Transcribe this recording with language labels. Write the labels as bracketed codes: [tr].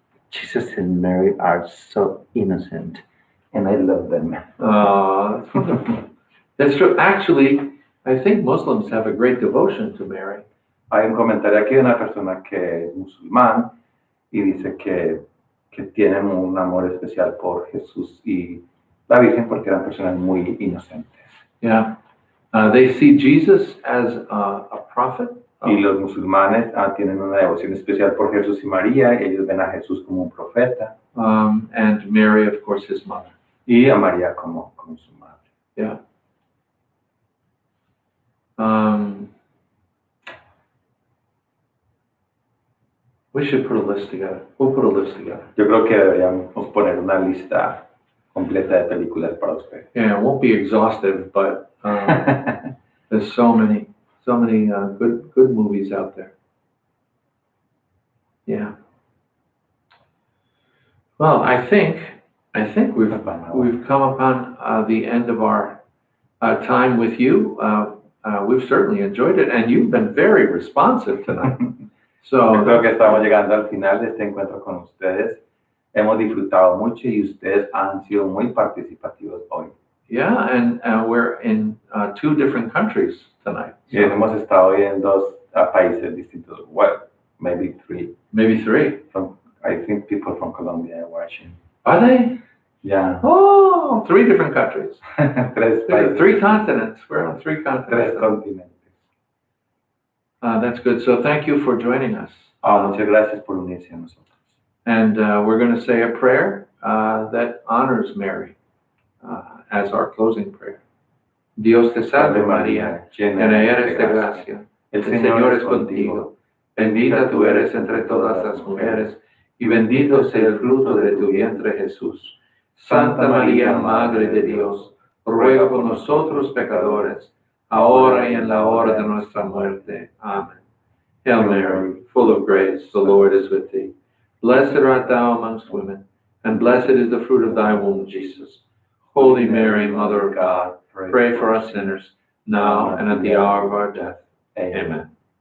[en] Jesus and Mary are so innocent. And I love them. That's wonderful. That's true. Actually, I think Muslims have a great devotion to Mary. [es] Hay un comentario aquí de una persona que es musulmán y dice que tienen un amor especial por Jesús y la Virgen porque eran personas muy inocentes. [en] Yeah. They see Jesus as a prophet. [es] Y los musulmanes tienen una devoción especial por Jesús y María y ellos ven a Jesús como un profeta. [en] And Mary, of course, his mother. [es] Y a María como su madre. [en] Yeah. We should put a list together. We'll put a list together. [es] Yo creo que deberíamos poner una lista completa de películas para ustedes. [en] Yeah, it won't be exhaustive, but there's so many good movies out there. Yeah. Well, I think we've come upon the end of our time with you. We've certainly enjoyed it, and you've been very responsive tonight. [es] Yo creo que estamos llegando al final de este encuentro con ustedes. Hemos disfrutado mucho y ustedes han sido muy participativos hoy. [en] Yeah, and we're in 2 different countries tonight. [es] Y hemos estado hoy en 2 países distintos. [en] Well, maybe 3. Maybe 3. I think people from Colombia are watching. Are they? Yeah. Oh, 3 different countries. [es] 3 países. [en] 3 continents. We're on 3 continents. [es] 3 continentes. [en] That's good. So thank you for joining us. [es] Muchas gracias por unirse a nosotros. [en] And we're going to say a prayer that honors Mary as our closing prayer. [es] Dios te salve María, llena eres de gracia. El Señor es contigo. Bendita tú eres entre todas las mujeres, y bendito sea el fruto de tu vientre Jesús. Santa María, Madre de Dios, ruega por nosotros pecadores, ahora y en la hora de nuestra muerte. Amen. [en] Hail Mary, full of grace, the Lord is with thee. Blessed art thou amongst women, and blessed is the fruit of thy womb, Jesus. Holy Mary, Mother of God, pray for us sinners, now and at the hour of our death. Amen.